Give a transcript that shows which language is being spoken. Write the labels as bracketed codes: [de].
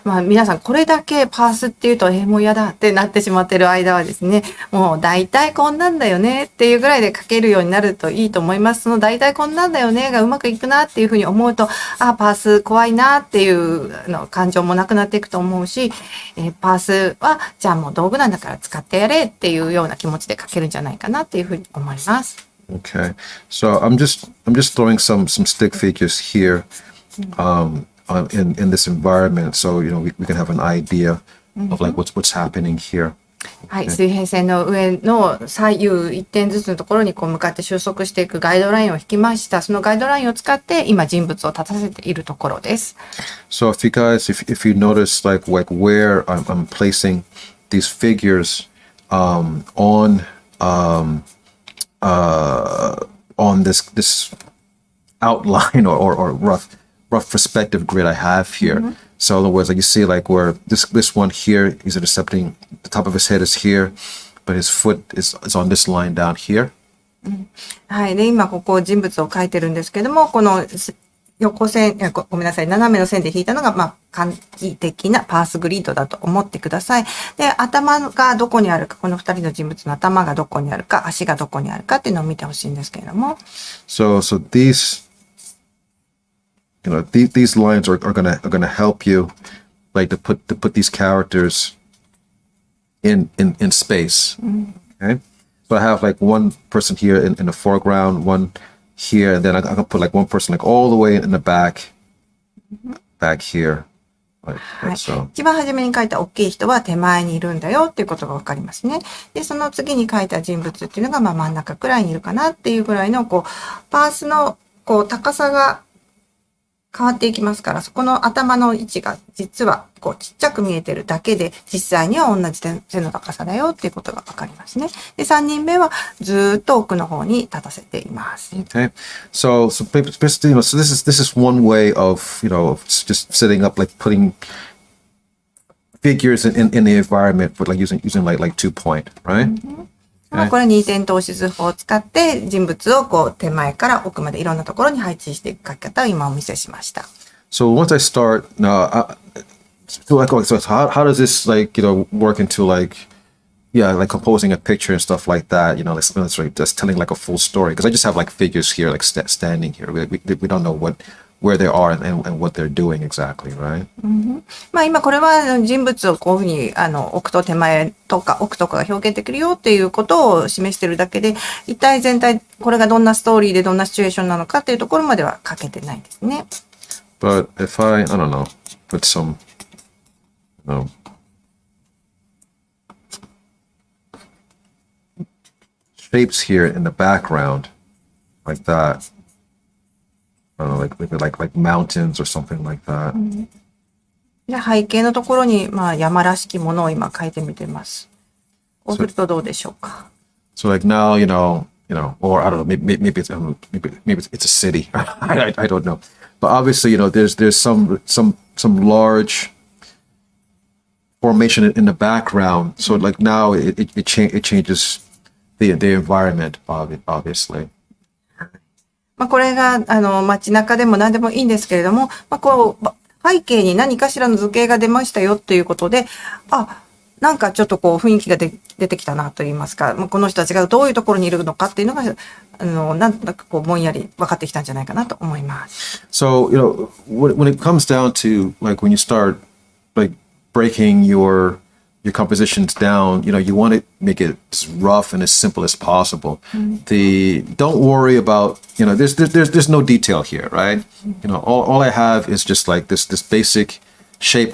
[ja] 皆さんこれだけパースっていうと、もう嫌だってなってしまってる間はですね、もう大体こんなんだよねっていうぐらいで書けるようになるといいと思います。その大体こんなんだよねがうまくいくなっていうふうに思うと、パース怖いなっていう感情もなくなっていくと思うし、パースはじゃあもう道具なんだから使ってやれっていうような気持ちで書けるんじゃないかなっていうふうに思います。 [en] Okay, so I'm just throwing some stick figures here, in this environment, so we can have an idea of like what's happening here. [ja] はい、水平線の上の左右一点ずつのところに向かって収束していくガイドラインを引きました。そのガイドラインを使って今人物を立たせているところです。 [en] So if you notice like where I'm placing these figures on this outline or rough perspective grid I have here. So in other words, like you see like where this one here, he's intercepting, the top of his head is here, but his foot is on this line down here. [ja] はい。で、今ここ人物を描いてるんですけども、この横線、ごめんなさい、斜めの線で引いたのが、簡易的なパースグリッドだと思ってください。で、頭がどこにあるか、この2人の人物の頭がどこにあるか、足がどこにあるかっていうのを見てほしいんですけれども。 [en] So these, these lines are gonna help you, like to put these characters in space. Okay. So I have like one person here in the foreground, one here, and then I can put like one person like all the way in the back here. Like so. [ja] 一番初めに描いた大きい人は手前にいるんだよっていうことがわかりますね。で、その次に描いた人物っていうのが真ん中くらいにいるかなっていうぐらいのパースの高さが変わっていきますから、そこの頭の位置が実はちっちゃく見えてるだけで、実際には同じ背の高さだよっていうことがわかりますね。で、3人目はずーっと奥の方に立たせています。 [en] Okay. So basically, so this is one way of, just setting up, like putting figures in the environment, but like using like 2-point, right? [ja] これ2点透視図法を使って人物を手前から奥までいろんなところに配置していく書き方を今お見せしました。 [en] So once I start now, so how does this like work into like composing a picture and stuff like that? Like just telling like a full story, because I just have like figures here like standing here. We don't know where they are and what they're doing exactly, right? [ja] 今これは人物をこういうふうに奥と手前とか奥とかが表現できるよっていうことを示してるだけで、一体全体これがどんなストーリーでどんなシチュエーションなのかっていうところまでは書けてないですね。 [en] But if I don't know, put some, shapes here in the background, like that. I don't know, like mountains or something like that. [ja] じゃあ背景のところに山らしきものを今描いてみてます。こうするとどうでしょうか。 [en] So like now, or I don't know, maybe it's a city. I don't know. But obviously, there's some large formation in the background. So like now it changes the environment, obviously. [ja] これが街中でも何でもいいんですけれども、背景に何かしらの図形が出ましたよっていうことで、なんかちょっと雰囲気が出てきたなと言いますか、この人たちがどういうところにいるのかっていうのがなんとなくぼんやり分かってきたんじゃないかなと思います。 [en] So when it comes down to like when you start like breaking your compositions down, you want to make it as rough and as simple as possible. Don't worry about, there's no detail here, right? All I have is just like this basic shape.